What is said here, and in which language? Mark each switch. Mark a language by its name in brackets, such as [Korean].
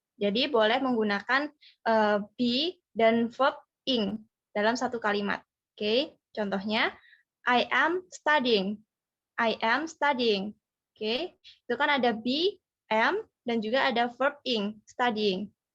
[Indonesian] Jadi boleh menggunakan be dan verb ing dalam satu kalimat. Oke, contohnya [English] I am studying. I am studying. [Indonesian] Oke, itu kan ada be, am, dan juga ada verb ing, studying.